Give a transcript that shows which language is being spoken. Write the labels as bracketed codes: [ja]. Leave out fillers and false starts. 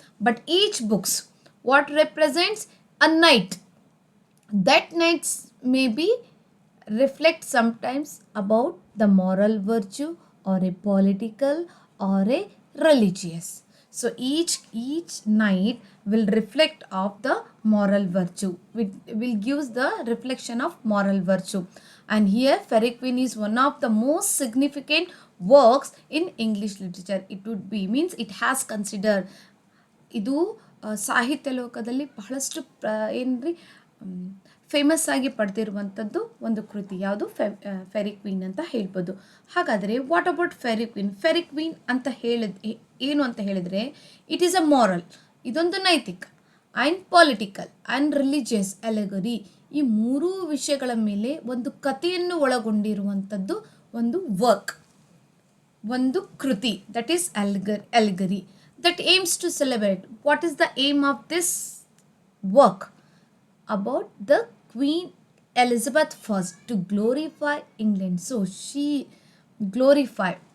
[en] But each books what represents a knight, that knights may be reflect sometimes about the moral virtue or a political or a religious. So each knight will reflect of the moral virtue, will gives the reflection of moral virtue. And here Fairy Queen is one of the most significant works in English literature. It would be, means it has considered, [kn] ಇದು ಸಾಹಿತ್ಯ ಲೋಕದಲ್ಲಿ ಬಹಳಷ್ಟು ಏನ್ರಿ famous ಆಗಿ ಪಡೆದಿರುವಂಥದ್ದು ಒಂದು ಕೃತಿ. ಯಾವುದು? Ferry queen ಅಂತ ಹೇಳ್ಬೋದು. ಹಾಗಾದರೆ [en] What about fairy queen? [kn] Ferry queen ಅಂತ ಏನು ಅಂತ ಹೇಳಿದರೆ, [en] it is a moral, [kn] ಇದೊಂದು ನೈತಿಕ, ಆ್ಯಂಡ್ ಪೊಲಿಟಿಕಲ್ ಆ್ಯಂಡ್ ರಿಲಿಜಿಯಸ್ ಅಲೆಗರಿ, ಈ ಮೂರೂ ವಿಷಯಗಳ ಮೇಲೆ ಒಂದು ಕಥೆಯನ್ನು ಒಳಗೊಂಡಿರುವಂಥದ್ದು ಒಂದು ವರ್ಕ್, ಒಂದು ಕೃತಿ, that is ಅಲೆಗರಿ, [en] that aims to celebrate. What is the aim of this work? About the Queen Elizabeth I, to glorify England. So she glorify.